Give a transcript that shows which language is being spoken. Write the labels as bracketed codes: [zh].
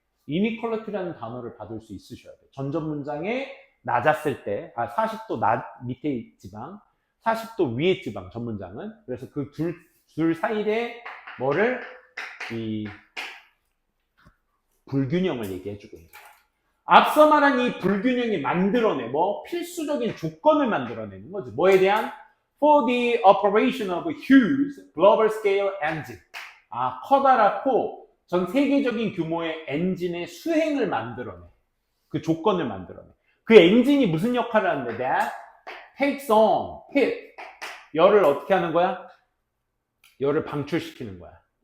[ko] 이니퀄리티라는 단어를 받을 수 있으셔야 돼. 전전 문장에 낮았을 때, 40도 밑에 지방, 40도 위에 지방, 전 문장은. 그래서 그 둘 사이에 뭐를? 이 불균형을 얘기해주고 있는 거야. 앞서 말한 이 불균형이 만들어내 필수적인 조건을 만들어내는 거지. 뭐에 대한? [en] For the operation of huge global scale engine. [ko] 커다랗고 전 세계적인 규모의 엔진의 수행을 만들어내. 그 조건을 만들어내. 그 엔진이 무슨 역할을 하는데? [en] That takes on, heat. [ko] 열을 어떻게 하는 거야? 열을 방출시키는 거야.